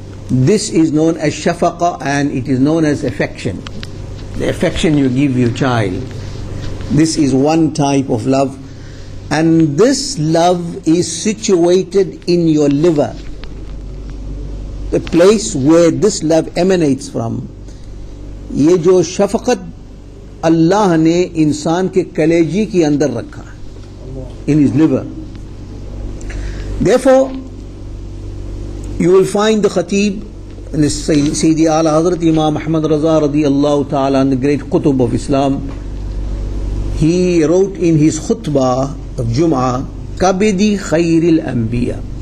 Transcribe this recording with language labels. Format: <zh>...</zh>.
<en>This is known as shafaqa, and it is known as affection. The affection you give your child. This is one type of love, and this love is situated in your liver, the place where this love emanates from.</en> <hi>ये जो शफकत अल्लाह ने इंसान के कलेजी के अंदर रखा,</hi> <en>in his liver. Therefore, you will find the Khatib, and Sayyidi Ala Hazrat Imam Ahmed Raza radiyallahu ta'ala, and the great Qutbe of Islam, he wrote in his khutbah of Jum'ah, Kabidi Khairil Anbiya.</en>